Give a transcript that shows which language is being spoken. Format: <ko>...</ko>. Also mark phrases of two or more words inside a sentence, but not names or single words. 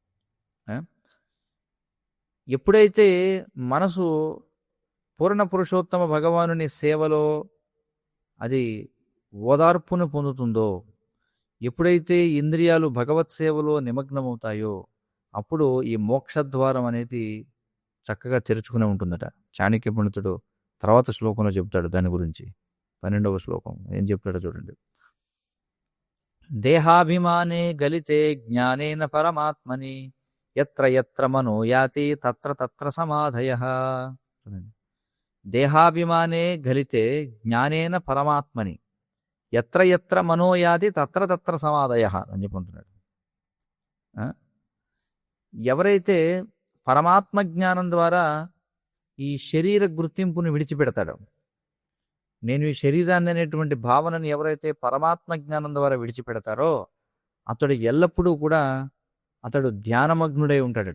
<te>ఎప్పుడైతే మనసు పూర్ణ పురుషోత్తమ భగవానుని సేవలో అది ఓదార్పును పొందుతుందో, ఎప్పుడైతే ఇంద్రియాలు భగవత్ సేవలో నిమగ్నమవుతాయో, అప్పుడు ఈ మోక్షద్వారం అనేది చక్కగా తెరుచుకునే ఉంటుందట. చాణక్య పండితుడు తర్వాత శ్లోకంలో చెప్తాడు దాని గురించి. 12వ శ్లోకం ఏం చెప్తాడో చూడండి.</te> <sa>దేహాభిమానే గలితే జ్ఞానేన పరమాత్మని యత్ర యత్ర మనో యాతి తత్ర తత్ర సమాధయః. దేహాభిమానే గలితే జ్ఞానేన పరమాత్మని యత్ర యత్ర మనో యాతి తత్ర తత్ర సమాధయః</sa> <te>అని చెప్పుకుంటున్నాడు. ఎవరైతే పరమాత్మ జ్ఞానం ద్వారా ఈ శరీర గుర్తింపుని విడిచిపెడతాడో, నేను ఈ శరీరాన్ని అనేటువంటి భావనని ఎవరైతే పరమాత్మ జ్ఞానం ద్వారా విడిచిపెడతారో అతడు ఎల్లప్పుడూ కూడా అతడు ధ్యానమగ్నుడై ఉంటాడట.</te>